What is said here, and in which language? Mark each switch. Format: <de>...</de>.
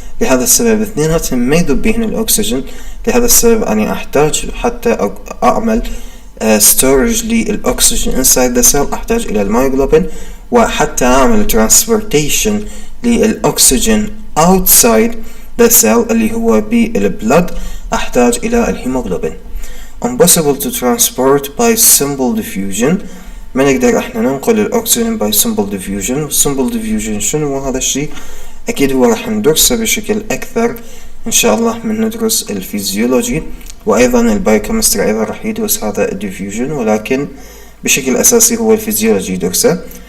<ar>لهذا السبب اثنيناتهم ما يذوب بهن الأكسجين. لهذا السبب أنا أحتاج حتى أعمل storage للأكسجين</ar> <en>inside the cell،</en> <ar>أحتاج إلى المايوغلوبين، وحتى أعمل transportation للأكسجين</ar> <en>outside the cell</en> <ar>اللي هو بالبلد أحتاج إلى الهيموغلوبين.</ar> <en>impossible to transport by simple diffusion.</en> <ar>ما نقدر احنا ننقل الأكسجين</ar> <en>by simple diffusion.</en> <ar>simple diffusion شنو هذا الشيء؟ أكيد هو راح ندرسه بشكل أكثر إن شاء الله من ندرس الفيزيولوجي، وأيضا البايوكيمستري أيضا راح يدرس هذا الديفيوجن، ولكن بشكل أساسي هو الفيزيولوجي يدرسه.</ar>